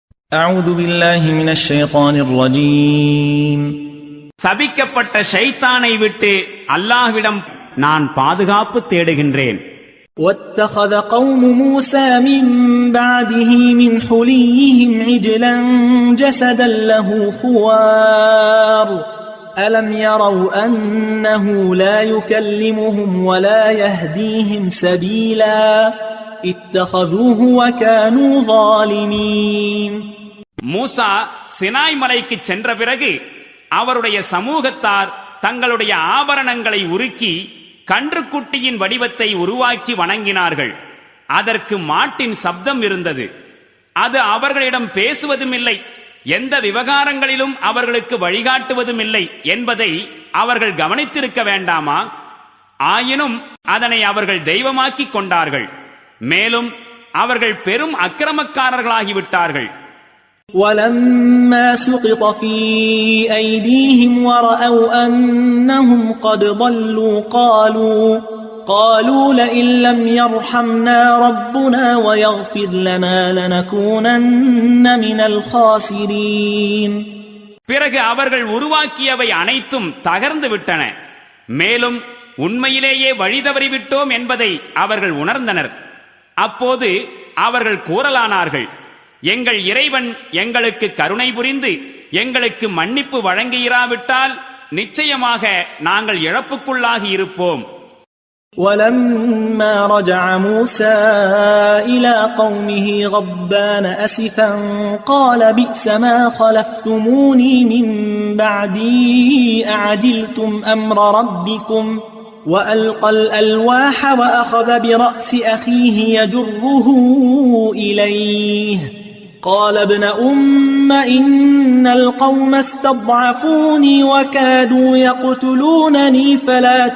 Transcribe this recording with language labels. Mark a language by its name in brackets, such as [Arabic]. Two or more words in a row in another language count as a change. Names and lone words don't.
[Arabic] أعوذ بالله من الشيطان الرجيم. [Tamil] சபிக்கப்பட்ட ஷைத்தானை விட்டு அல்லாஹ்விடம் நான் பாதுகாப்பு தேடுகின்றேன். [Arabic] واتخذ قوم موسى من بعده من حليهم عجلا جسدا له خوار ألم يروا أنه لا يكلمهم ولا يهديهم سبيلا اتخذوه وكانوا ظالمين. [Tamil] மூசா சினாய் மலைக்கு சென்ற பிறகு அவருடைய சமூகத்தார் தங்களுடைய ஆபரணங்களை உருக்கி கன்றுக்குட்டியின் வடிவத்தை உருவாக்கி வணங்கினார்கள். அதற்கு மாட்டின் சப்தம் இருந்தது. அது அவர்களிடம் பேசுவதும் இல்லை, எந்த விவகாரங்களிலும் அவர்களுக்கு வழிகாட்டுவதும் இல்லை என்பதை அவர்கள் கவனித்திருக்க வேண்டாமா? ஆயினும் அதனை அவர்கள் தெய்வமாக்கிக் கொண்டார்கள். மேலும் அவர்கள் பெரும் அக்கிரமக்காரர்களாகிவிட்டார்கள். [Arabic] وَلَمَّا سُقِطَ فِي أَيْدِيهِمْ وَرَأَوْا أَنَّهُمْ قَدْ ضَلُّوا قَالُوا لَئِن لَّمْ يَرْحَمْنَا رَبُّنَا وَيَغْفِرْ لَنَا لَنَكُونَنَّ مِنَ الْخَاسِرِينَ. [Tamil] பிறகு அவர்கள் உருவாக்கியவை அனைத்தும் தகர்ந்து விட்டன. மேலும் உண்மையிலேயே வழிதவறிவிட்டோம் என்பதை அவர்கள் உணர்ந்தனர். அப்போது அவர்கள் கூறலானார்கள், எங்கள் இறைவன் எங்களுக்கு கருணை புரிந்து எங்களுக்கு மன்னிப்பு வழங்கியிராவிட்டால் நிச்சயமாக நாங்கள் இழப்புக்குள்ளாகி இருப்போம். [Arabic] وَلَمَّا رَجَعَ مُوسَى إِلَى قَوْمِهِ غَضْبَانَ أَسِفًا قَالَ بِئْسَ مَا خَلَفْتُمُونِي مِن بَعْدِي أَعَجِلْتُمْ أَمْرَ رَبِّكُمْ وَأَلْقَى الْأَلْوَاحَ وَأَخَذَ بِرَأْسِ أَخِيهِ يَجُرُّهُ إِلَيْهِ قال ابن أم إن القوم استضعفوني وكادوا يقتلونني فلا